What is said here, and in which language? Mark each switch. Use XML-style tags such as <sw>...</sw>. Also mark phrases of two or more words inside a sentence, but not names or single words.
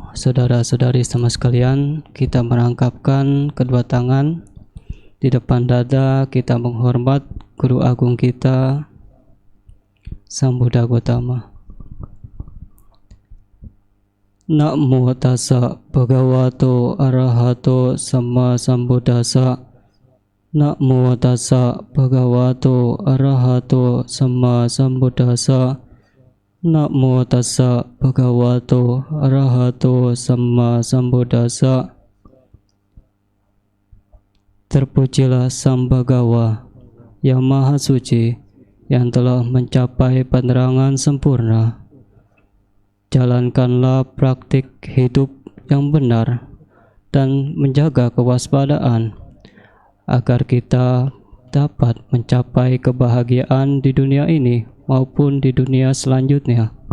<id>saudara-saudari sama sekalian, kita merangkapkan kedua tangan di depan dada, kita menghormat Guru Agung kita, Sang Buddha Gautama.</id> <pi>Namo tassa bhagavato arahato sama sambuddhassa. Namo tassa bhagavato arahato sama sambuddhassa. Namo tassa bhagavato arahato sama sambuddhassa.</pi> <id>Terpujilah Sang Bhagawa yang Maha Suci, yang telah mencapai penerangan sempurna. Jalankanlah praktik hidup yang benar dan menjaga kewaspadaan agar kita dapat mencapai kebahagiaan di dunia ini maupun di dunia selanjutnya.</id>